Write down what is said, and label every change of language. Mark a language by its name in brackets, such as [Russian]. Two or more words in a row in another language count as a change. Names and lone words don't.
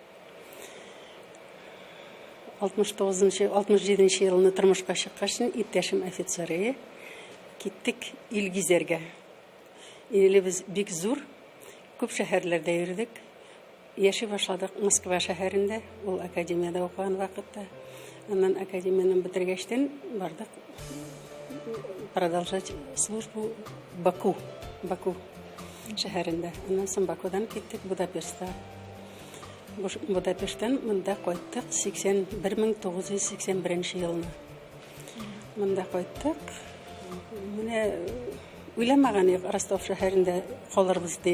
[Tatar] 67 елны тормышка чыккачын иптәшем офицеры киттек ил гизәргә. Илебез бик зур, күп шәһәрләрдә йөрдек. Яши башладык Москва шәһәрендә, ул академиядә укыган вакытта. Аннан академияны бетергәчтән бардык [Russian] продолжать службу [Tatar] Баку шәһәрендә. Аннан соң Бакудан киттек Будапештка. Будапешттан монда кайттык 1981 елны. Монда кайттык. Менә уйламаган идек Ростов шәһәрендә калырбыз дип.